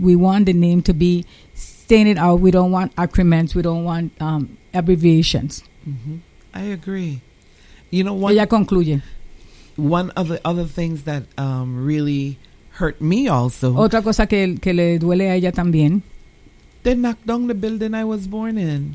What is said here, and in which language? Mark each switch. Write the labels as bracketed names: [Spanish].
[English] We want the name to be stated out. We don't want acronyms. We don't want abbreviations. Mm-hmm. I agree. You know, [Spanish] ella concluye. [English] One of the other things that really hurt me also. [Spanish] Otra cosa que le duele a ella también. [English] They knocked down the building I was born in.